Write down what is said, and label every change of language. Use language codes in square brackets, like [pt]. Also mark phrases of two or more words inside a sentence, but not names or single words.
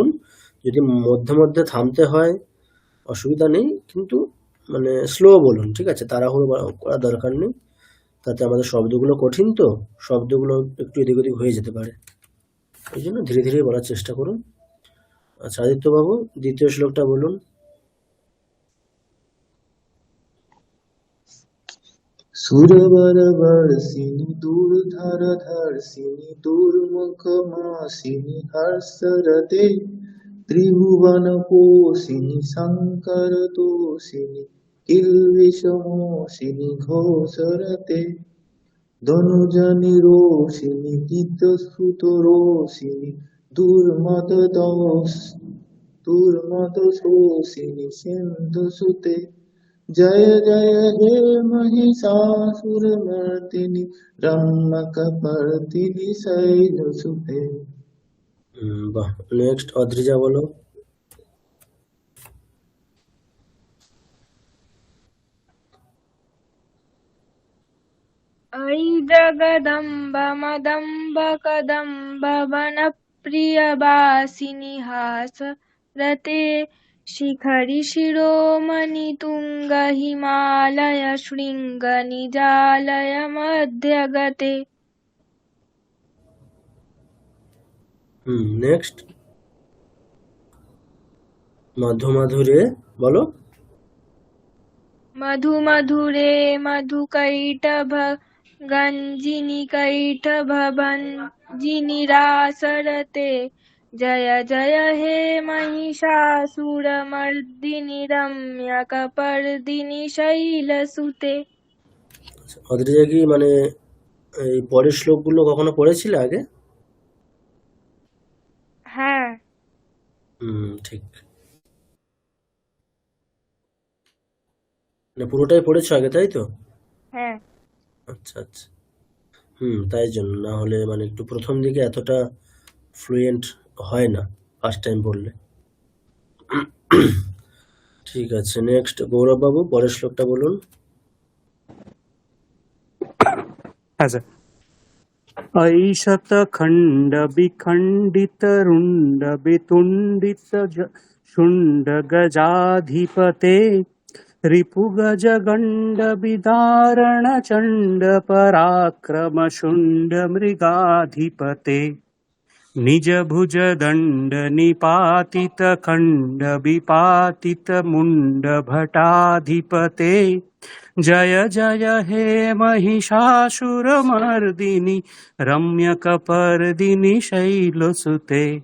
[bn] যদি মধ্যে মধ্যে থামতে হয় অসুবিধা নেই, কিন্তু মানে স্লো বলুন, ঠিক আছে? তাড়াহুড়ো করার দরকার নেই, তাতে আমাদের শব্দগুলো কঠিন, তো শব্দগুলো একটু এদিক ওদিক হয়ে যেতে পারে। এই জন্য ধীরে ধীরে বলার চেষ্টা করুন। আচ্ছা, আদিত্যবাবু দ্বিতীয় শ্লোকটা বলুন। [sa] सुरवरवर्षिणि दुर्धरधर्षिणि दुर्मुखमासिनि हर्षरते त्रिभुवनपोषिणि शङ्करतोषिणि किल्बिषमोषिनि घोषरते धनुजनिरोषिणि दितसुतरोषिणि दुर्मदशोषिणि सिन्धुसुते जय जय हे महिषासुरमर्दिनि रम्यकपर्दिनि शैलसुते। [bn] বাহ, নেক্সট অদ্রিজা বলো। [sa] ऐजगदम्ब मदम्ब कदम्ब वनप्रियवासिनि हासरते शिखरि शिरोमणि तुङ्ग हिमालय शृङ्ग निजालय मध्यगते। [bn] নেক্সট মধুমধুরে বলো। [sa] मधुमधुरे मधुकैटभ गञ्जिनि कैटभञ्जिनि रासरते जय जय हे महिषासुरमर्दिनि रम्यकपर्दिनि शैलसुते। [bn] অদ্রিজা কি মানে এই পরের শ্লোকগুলো কখনো পড়েছিলে আগে? হ্যাঁ, ঠিক, মানে পুরোটাই পড়েছো আগে, তাই তো? হ্যাঁ। আচ্ছা আচ্ছা, তাই জন্য, না হলে মানে একটু প্রথম দিকে এতটা ফ্লুয়েন্ট হয় না [en] first time [bn] পড়লে। ঠিক আছে, নেক্সট গৌরব বাবু পরের শ্লোকটা বলুন। আচ্ছা, [sa] ऐषत खंड विखंडित रुंड वितुंडित शुंड गजाधिपते रिपुगज गंड विदारण चंड पराक्रम शुंड मृगाधिपते निज भुज दंड निपातित खंड विपातित मुंड भटाधिपते जय जय हे महिषासुरमर्दिनि रम्यकपर्दिनि शैलसुते।